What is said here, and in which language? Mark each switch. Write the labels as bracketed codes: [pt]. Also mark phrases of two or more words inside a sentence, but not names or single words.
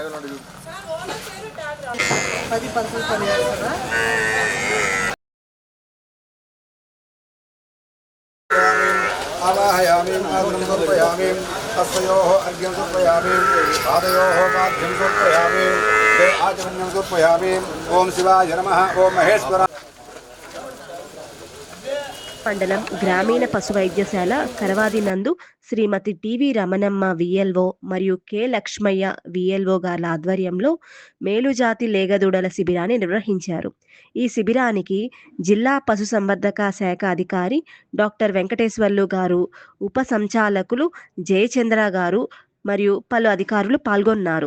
[te] 10% పని చేస్తారా? [sa] आवाहयामि आग्नं समर्पयामि तस्योः अर्घ्यं समर्पयामि पादयोः पाद्यं समर्पयामि आचमन्यं समर्पयामि। ओम शिवाय नमः। ओम महेश्वर [te] మండలం గ్రామీణ పశు వైద్యశాల కరవాది నందు శ్రీమతి టివి రమణమ్మ విఎల్ఓ మరియు కె లక్ష్మయ్య విఎల్ఓ గార్ల ఆధ్వర్యంలో మేలుజాతి లేగదూడల శిబిరాన్ని నిర్వహించారు. ఈ శిబిరానికి జిల్లా పశుసంవర్ధక శాఖ అధికారి డాక్టర్ వెంకటేశ్వర్లు గారు, ఉప సంచాలకులు జయచంద్ర గారు మరియు పలు అధికారులు పాల్గొన్నారు.